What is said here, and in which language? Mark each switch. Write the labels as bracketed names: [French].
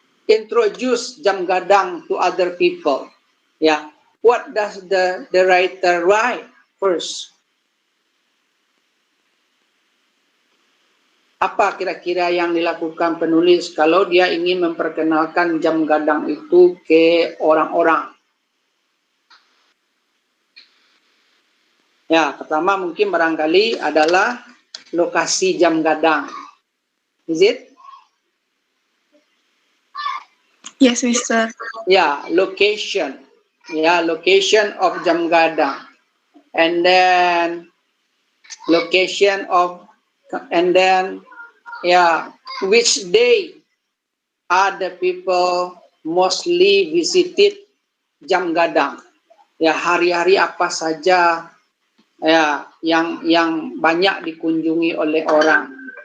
[English] introduce jam gadang to other people. Yeah, what does the writer write first? [Indonesian] Apa kira-kira yang dilakukan penulis kalau dia ingin memperkenalkan jam gadang itu ke orang-orang? Ya, pertama mungkin barangkali adalah lokasi jam gadang. [English] Is it? Yes, Mister. Ya, location. Ya, location of jam gadang. And then location of, and then which day are the people mostly visited jam gadang? [Indonesian] Ya, hari-hari apa saja ya yang banyak dikunjungi oleh orang.